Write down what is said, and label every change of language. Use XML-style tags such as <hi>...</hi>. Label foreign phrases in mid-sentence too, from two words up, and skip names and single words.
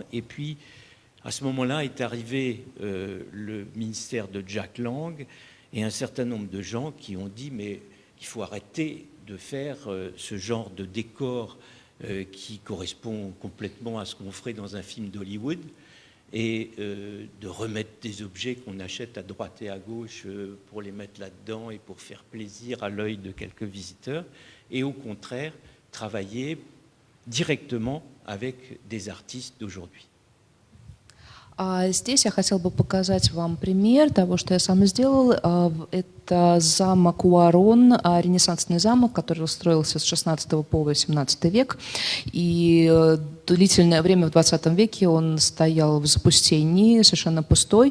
<fr>Et puis, à ce moment-là, est arrivé le ministère de Jack Lang et un certain nombre de gens qui ont dit « mais il faut arrêter de faire ce genre de décor qui correspond complètement à ce qu'on ferait dans un film d'Hollywood ». Et de remettre des objets qu'on achète à droite et à gauche pour les mettre là-dedans et pour faire plaisir à l'œil de quelques visiteurs, et au contraire, travailler directement avec des artistes d'aujourd'hui.</fr> <ru>Здесь я хотела бы показать вам пример того, что я сам сделал. Это замок Уарон, ренессансный замок, который строился с 16 по 18 век. И длительное время в 20 веке он стоял в запустении, совершенно пустой.</ru>